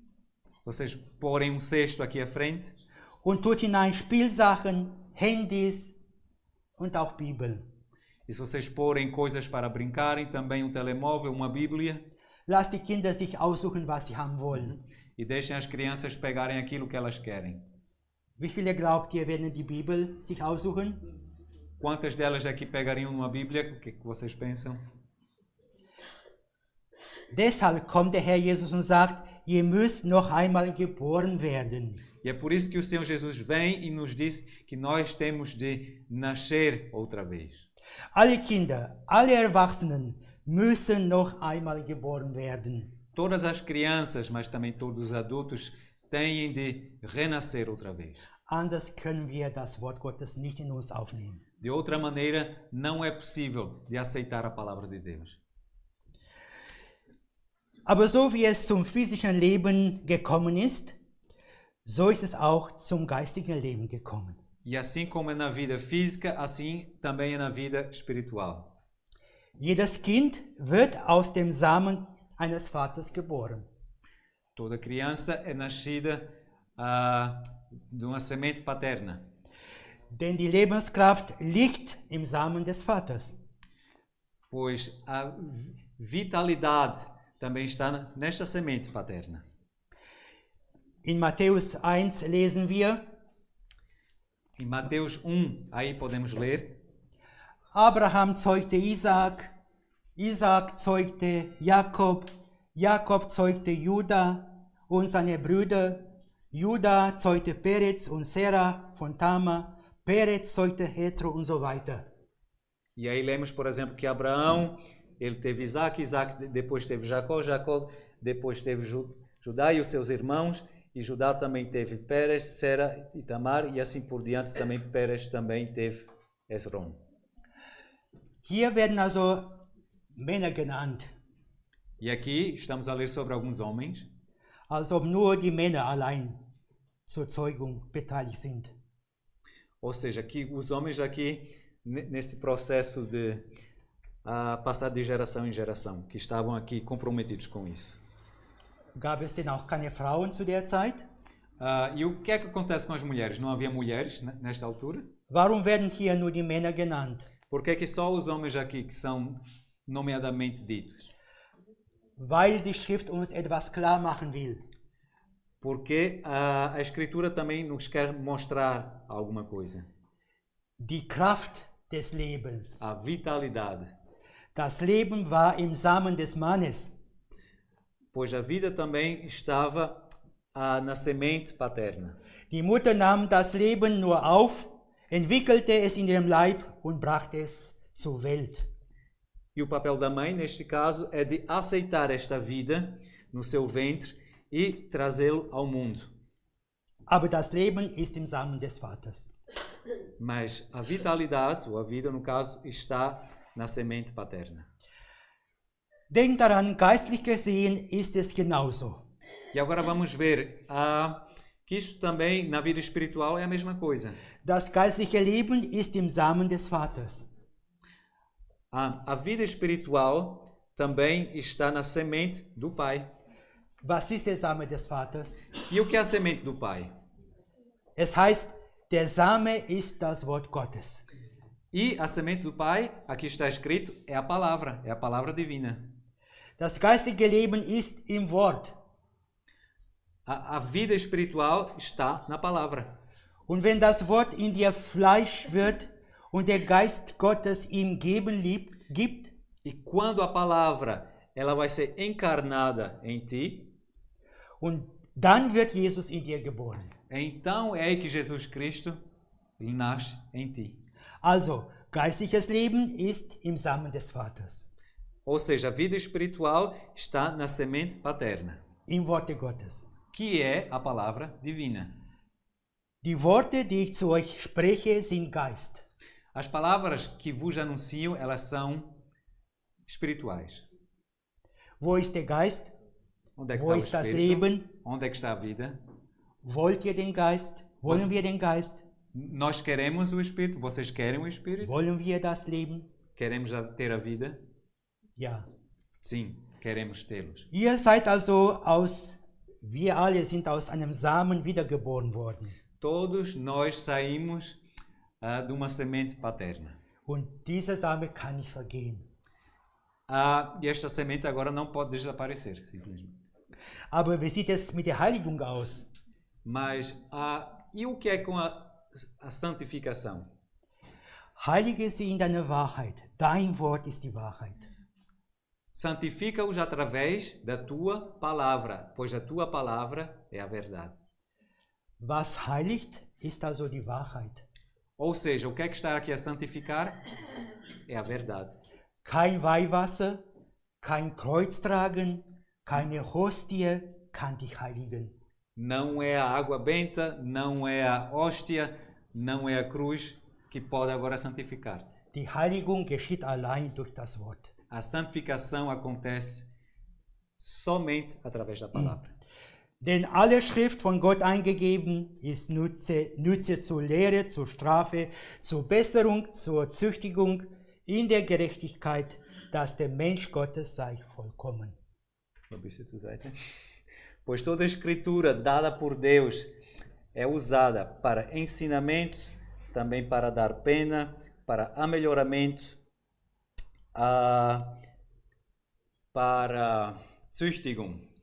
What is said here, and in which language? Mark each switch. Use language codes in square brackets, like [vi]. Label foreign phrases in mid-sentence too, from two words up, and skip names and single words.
[pt] Vocês porem um cesto aqui à frente [de] und tut hinein Spielsachen, Handys und auch Bibel. [pt] e se vocês porem coisas para brincarem, também um telemóvel, uma Bíblia, [de] Lasst die Kinder sich aussuchen, was sie haben wollen. [pt] e deixem as crianças pegarem aquilo que elas querem. [de] Wie viele glaubt ihr, werden die Bibel sich aussuchen? [pt] Quantas delas aqui pegariam uma Bíblia? O que é que vocês pensam? [de] Deshalb kommt der Herr Jesus und sagt, ihr müsst noch einmal geboren werden. [pt] E é por isso que o Senhor Jesus vem e nos disse que nós temos de nascer outra vez. [de] Alle Kinder, alle Erwachsenen müssen noch einmal geboren werden. [pt] Todas as crianças, mas também todos os adultos, têm de renascer outra vez. [de] Anders können wir das Wort Gottes nicht in uns aufnehmen. [pt] De outra maneira, não é possível de aceitar a palavra de Deus. [de] Aber so wie es zum physischen Leben gekommen ist, so ist es auch zum geistigen Leben gekommen. [pt] E assim como é na vida física, assim também é na vida espiritual. [de] Jedes Kind wird aus dem Samen eines Vaters geboren. [pt] Toda criança é nascida de uma semente paterna. [de] Denn die Lebenskraft liegt im Samen des Vaters. [pt] Pois a vitalidade também está nesta semente paterna. [de] In Matthäus 1 lesen wir, [pt] Em Mateus 1, aí podemos ler, [de] Abraham zeugte Isaak, Isaak zeugte Jakob, Jakob zeugte Juda und seine Brüder, Juda zeugte Perez und Serah von Tamar, Perez zeugte Hezro und so weiter. [pt] E aí lemos, por exemplo, que Abraão, ele teve Isaac, Isaac depois teve Jacó, Jacó depois teve Judá e os seus irmãos, e Judá também teve Pérez, Sera e Tamar, e assim por diante também Pérez também teve Esrom. [de] Hier werden also Männer genannt, [pt] E aqui estamos a ler sobre alguns homens, [de] als ob nur die Männer allein zur Zeugung beteiligt sind. [pt] ou seja, que os homens aqui, nesse processo de passar de geração em geração, que estavam aqui comprometidos com isso. [de] Gab es denn auch keine Frauen zu der Zeit? [pt] E o que é que acontece com as mulheres? Não havia mulheres nesta altura? [de] Warum werden hier nur die Männer genannt? [pt] Por que é que só os homens aqui que são nomeadamente ditos? [de] Weil die Schrift uns etwas klar machen will. [pt] Porque a Escritura também nos quer mostrar alguma coisa. [de] Die Kraft des Lebens. [pt] A vitalidade. [de] Das Leben war im Samen des Mannes. [pt] Pois a vida também estava na semente paterna. [de] Die Mutter nahm das Leben nur auf, entwickelte es in ihrem Leib und brachte es zur Welt. [pt] E o papel da mãe, neste caso, é de aceitar esta vida no seu ventre e trazê-lo ao mundo. [de] Aber das Leben ist im Samen des Vaters. [pt] Mas a vitalidade, ou a vida no caso, está na semente paterna. [de] Denkt daran, geistlich gesehen ist es genauso. [pt] E agora vamos ver que isto também, na vida espiritual, é a mesma coisa. [de] Das geistliche Leben ist im Samen des Vaters. [pt] A vida espiritual também está na semente do Pai. [de] Was ist der Same des Vaters? [pt] E o que é a semente do Pai? [de] Es heißt, der Same ist das Wort Gottes. [pt] E a semente do Pai, aqui está escrito, é a palavra divina. [de] Das geistige Leben ist im Wort. [pt] A vida espiritual está na palavra. [de] Und wenn das Wort in dir Fleisch wird und der Geist Gottes ihm gibt, [pt] E quando a palavra ela vai ser encarnada em ti, [de] und dann wird Jesus in dir geboren. [pt] então é aí que Jesus Cristo ele nasce em ti. [de] Also, geistliches Leben ist im Samen des Vaters, [pt] Ou seja, a vida espiritual está na semente paterna, [de] im Worte Gottes. [pt] que é a palavra divina. [de] Die Worte, die ich zu euch spreche, sind Geist. [pt] As palavras que vos anuncio, elas são espirituais. [de] Wo ist der Geist? [pt] Onde é que [de] Wo [pt] está [de] ist [pt] o [de] das [pt] Espírito? [de] Leben? [pt] Onde é que está a vida? [de] Wollt ihr den Geist? Wollen wir den Geist? [pt] Nós queremos o Espírito, vocês querem o Espírito? [de] Wollen wir das Leben? [pt] Queremos ter a vida? [de] Ja. [pt] Sim, queremos tê-los. [de] Ihr seid also wir alle sind aus einem Samen wiedergeboren worden. [pt] Todos nós saímos de uma semente paterna. [de] Und dieser Same kann nicht vergehen. [pt] E esta semente agora não pode desaparecer, simplesmente. [de] Aber wie sieht es mit der Heiligung aus? [pt] Mas e o que é com a santificação? [de] Heilige sie in deiner Wahrheit. Dein Wort ist die Wahrheit. [pt] Santifica-os através da tua palavra, pois a tua palavra é a verdade. [de] Was heiligt, ist also die Wahrheit. [pt] Ou seja, o que é que está aqui a santificar? É a verdade. [de] Kein Weihwasser, kein Kreuz tragen, keine Hostie kann dich heiligen. [pt] Não é a água benta, não é a hóstia, não é a cruz que pode agora santificar. [de] Die Heiligung geschieht allein durch das Wort. [pt] A santificação acontece somente através da palavra. [de] Denn alle Schrift von Gott eingegeben ist Nütze zur Lehre, zur Strafe, zur Besserung, zur Züchtigung in der Gerechtigkeit, dass der Mensch Gottes sei vollkommen. [pt] Pois toda a escritura dada por Deus é usada para ensinamento, também para dar pena, para amelhoramento, para Züchtigung.